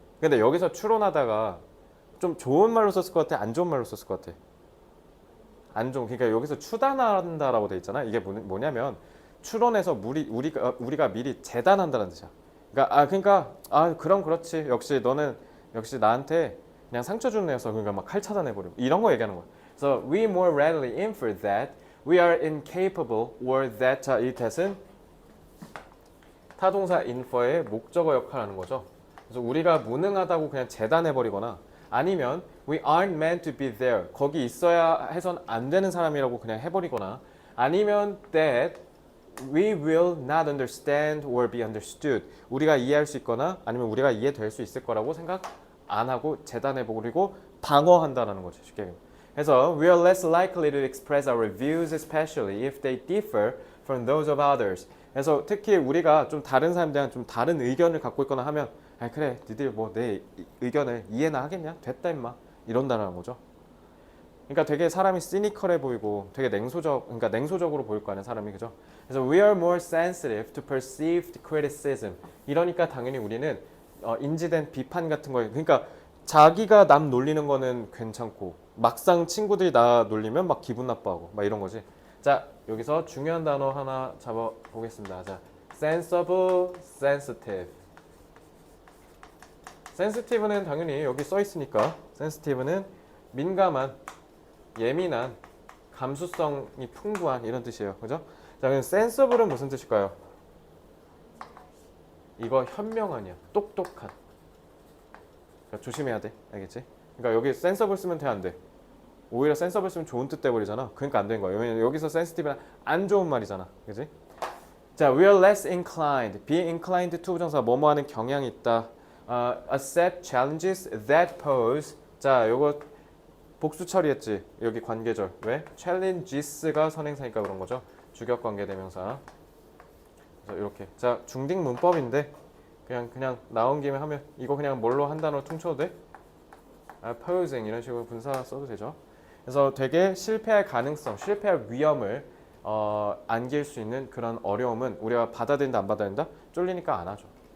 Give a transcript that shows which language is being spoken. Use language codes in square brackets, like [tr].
[ko] 근데 여기서 추론하다가 좀 좋은 말로 썼을 것 같아, 안 좋은 말로 썼을 것 같아? 안 좋은. 그러니까 여기서 추단한다라고 돼 있잖아. 이게 뭐냐면 추론해서 우리가 미리 재단한다는 뜻이야. 그러니까 그럼 그렇지. 역시 너는 역시 나한테 그냥 상처 주는 애여서 그러니까 막 칼 차단해버리고 이런 거 얘기하는 거야. 그래서 [en] we more readily infer that we are incapable or that. [ko] 자, 이 that은 타동사 infer의 목적어 역할을 하는 거죠. 그래서 우리가 무능하다고 그냥 재단해버리거나 아니면 [en] we aren't meant to be there. [ko] 거기 있어야 해선 안 되는 사람이라고 그냥 해버리거나 아니면 [en] that we will not understand or be understood. [ko] 우리가 이해할 수 있거나 아니면 우리가 이해될 수 있을 거라고 생각 안 하고 재단해버리고 방어한다라는 거죠. 쉽게. 그래서 [en] we are less likely to express our views, especially if they differ from those of others. [ko] 그래서 특히 우리가 좀 다른 사람들이랑 좀 다른 의견을 갖고 있거나 하면 그래 니들 뭐 내 의견을 이해나 하겠냐? 됐다 임마 이런다는 거죠. 그러니까 되게 사람이 시니컬해 보이고 되게 그러니까 냉소적으로 보일 거 아니야 사람이. 그죠? 그래서 [en] we are more sensitive to perceived criticism. [ko] 이러니까 당연히 우리는 인지된 비판 같은 거에 그러니까 자기가 남 놀리는 거는 괜찮고 막상 친구들이 나 놀리면 막 기분 나빠하고 막 이런 거지. 자, 여기서 중요한 단어 하나 잡아 보겠습니다. 자, sensible, sensitive. sensitive는 당연히 여기 써 있으니까 sensitive는 민감한, 예민한, 감수성이 풍부한 이런 뜻이에요. 그죠? 자, 그럼 sensible은 무슨 뜻일까요? 이거 현명한이야. 똑똑한. 그러니까 조심해야 돼. 알겠지? 그러니까 여기 sensible 쓰면 돼, 안 돼? 오히려 sensible 쓰면 좋은 뜻 돼버리잖아. 그러니까 안 된 거야. 왜냐면 여기서 sensitive는 안 좋은 말이잖아. 그지? 자, [en] we are less inclined. [ko] be inclined to 부정사 뭐뭐 하는 경향이 있다. [en] accept challenges that pose. [ko] 자, 요거 복수 처리했지. 여기 관계절. 왜? challenges가 선행사니까 그런 거죠. 주격 관계 대명사. 그래서 이렇게. 자, 중딩 문법인데 그냥 나온 김에 하면 이거 그냥 뭘로 한 단어로 퉁쳐도 돼? posing 이런 식으로 분사 써도 되죠. 그래서 되게 실패할 가능성, 실패할 위험을 안길 수 있는 그런 어려움은 우리가 받아들인다 안 받아들인다? 쫄리니까 안 하죠.